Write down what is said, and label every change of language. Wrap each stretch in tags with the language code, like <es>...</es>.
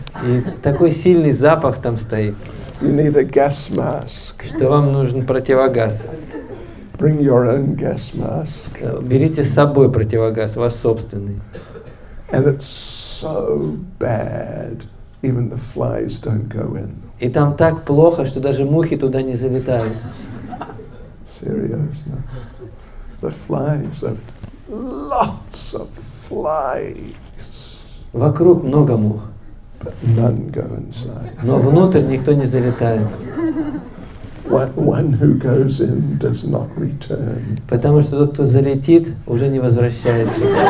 <ru>И такой сильный запах там стоит,</ru> <en>You need a gas mask.</en> <ru>что вам нужен противогаз.</ru> <en>Bring your own gas mask.</en> <ru>Берите с собой противогаз, ваш собственный.</ru> <en>And it's so bad, even the flies don't go in.</en> <ru>И там так плохо, что даже мухи туда не залетают.</ru> <en>Seriously. The flies are lots of flies,</en> <ru>Вокруг много мух,</ru> <en>but none go inside.</en> <ru>но внутрь никто не залетает.</ru> <en>one who goes in does not return.</en> <ru>Потому что тот, кто залетит, уже не возвращается.</ru>